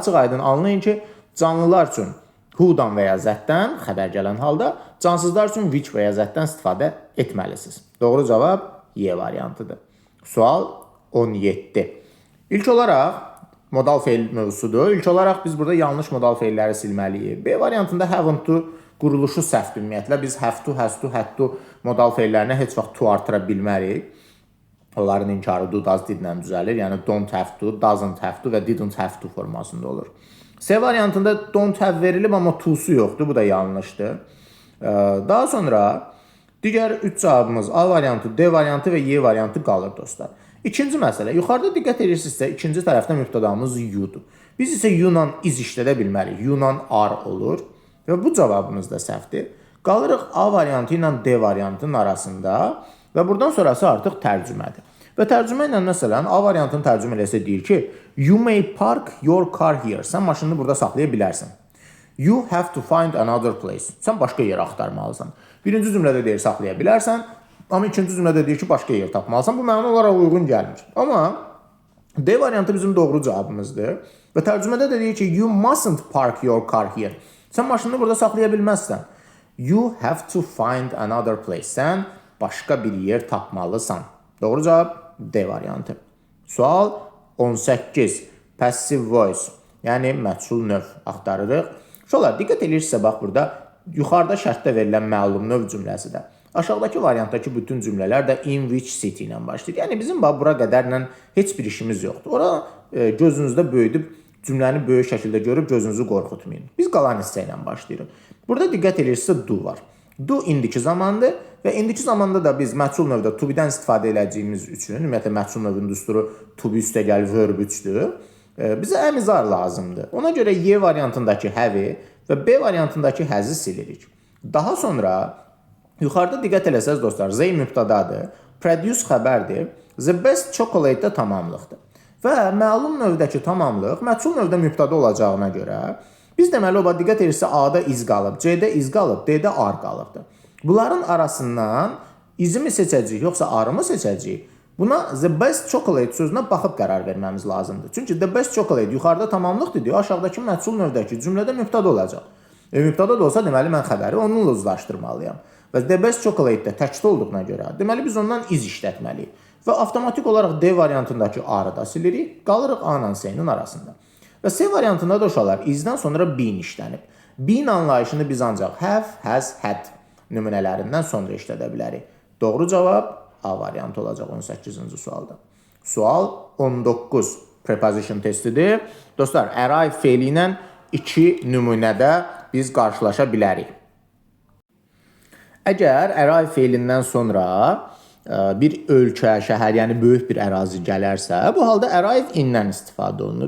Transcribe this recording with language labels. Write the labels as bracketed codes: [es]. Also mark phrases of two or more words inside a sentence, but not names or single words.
[az] Burada açıq-aydın anlayın ki, canlılar üçün Who-dan və ya that-dən xəbər gələn halda cansızlar üçün which və ya that-dən istifadə etməlisiniz. Doğru cavab Y variantıdır. Sual 17. İlk olaraq modal feil mövzusudur. İlk olaraq biz burada yanlış modal feilləri silməliyik. B variantında [en] haven't to [az] quruluşu səhvdir ümumiyyətlə. Biz [en] have to, has to, had to [az] modal feillərinə heç vaxt to artıra bilmərik. Onların inkarı [en] do, does, [az] did-lə düzəlir. Yəni [en] don't have to, doesn't have to [az] və [en] didn't have to [az] formasında olur. C variantında [en] don't have [az] verilib, amma to'su yoxdur. Bu da yanlışdır. Daha sonra digər 3 cavabımız A variantı, D variantı və Y variantı qalır dostlar. İkinci məsələ. Yuxarıda diqqət edirsinizsə, ikinci tərəfdə mübtədamız you-dur. Biz isə [en] you-la is [az] işlədə bilmərik. [en] You-la are [az] olur. Və bu cavabımız da səhvdir. Qalırıq A variantı ilə D variantının arasında və buradan sonrası artıq tərcümədir. Və tərcümə ilə məsələn A variantını tərcümə eləsə deyir ki, [en] you may park your car here. [az] Sən maşını burada saxlaya bilərsən. [en] You have to find another place. [az] Sən başqa yer axtarmalısan. Birinci cümlədə deyir saxlaya bilərsən, amma ikinci cümlədə deyir ki, başqa yer tapmalısan. Bu məna olaraq uyğun gəlmir. Amma D variantı bizim doğru cavabımızdır. Və tərcümədə də deyir ki, [en] you mustn't park your car here. [az] Sən maşını burada saxlaya bilməzsən. [en] You have to find another place. [az] Sən başqa bir yer tapmalısan. Doğru cavab D variantı. Sual 18. [en] Passive voice. [az] Yəni məchul növ axtarırıq. Uşaqlar, diqqət edirsinizsə, bax burada yuxarıda şərtdə verilən məlum növ cümləsidir. Aşağıdakı variantdakı bütün cümlələr də [en] in which city [az] ilə başlayır. Yəni bizim bax bura qədərlə heç bir işimiz yoxdur. Ora gözünüzdə böyüdüb cümləni böyük şəkildə görüb gözünüzü qorxutmayın. Biz qalan hissə ilə başlayırıq. Burada diqqət edirsinizsə do var. Do indiki zamandır və indiki zamanda da biz məchul növdə [en] to be- [az] dən istifadə edəcəyimiz üçün, ümumiyyətlə məchul növün düsturu [en] to be [az] üstəgəl verb 3-dür. Bizə əmizar lazımdır. Ona görə Y variantındakı have-i və B variantındakı has-i silirik. Daha sonra yuxarıda diqqət eləsəz dostlar, Z mübtədadır, produce xəbərdir, [en] the best chocolate [az] da tamamlıqdır. Və məlum növdəki tamamlıq məchul növdə mübtəda olacağına görə biz deməli oba diqqət edirsə A-da iz qalıb, C-də iz qalıb, D-də ar qalıbdır. Bunların arasından izimi seçəcəyik, yoxsa arımı seçəcəyik? Buna [en] the best chocolate [az] sözünə baxıb qərar verməmiz lazımdır. Çünki [en] the best chocolate [az] yuxarıda tamamlıqdır deyə aşağıdakı məchul növdəki cümlədə mübtəda olacaq. Mübtəda da olsa deməli mən xəbəri onunla uzlaşdırmalıyam. Və [en] the best chocolate [az] də təkdə olduğuna görə deməli biz ondan iz işlətməliyik. Və avtomatik olaraq D variantındakı arı da silirik, qalırıq A ilə C-nin arasında. Və C variantında da uşaqlar izdən sonra been işlənib. Been anlayışını biz ancaq [en] have, has, had [az] nümunələrindən sonra işlədə bilərik. Doğru cavab A variantı olacaq 18-ci sualda. Sual 19. Preposition testidir. Dostlar, arrive feili ilə 2 nümunədə biz qarşılaşa bilərik. Əgər arrive feilindən sonra bir ölkə, şəhər, yəni böyük bir ərazi gələrsə, bu halda [en] arrive in- [az] dən istifadə olunur.